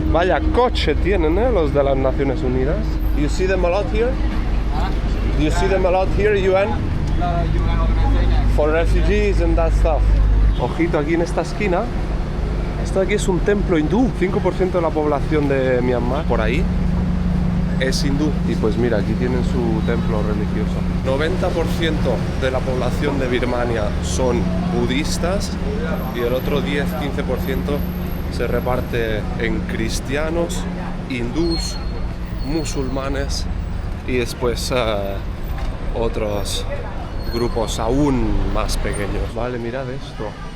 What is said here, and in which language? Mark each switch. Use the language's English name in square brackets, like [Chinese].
[Spanish] Vaya coche tienen, los de las Naciones Unidas. [English] You see them a lot here? Do you see them a lot here, UN? For refugees and that stuff. [Spanish] Ojito aquí en esta esquina. Esto de aquí es un templo hindú. 5% de la población de Myanmar, por ahí, es hindú. Y pues mira, aquí tienen su templo religioso. 90% de la población de Birmania son budistas y el otro 10-15% se reparte en cristianos, hindús, musulmanes y después otros grupos aún más pequeños. Vale, mirad esto.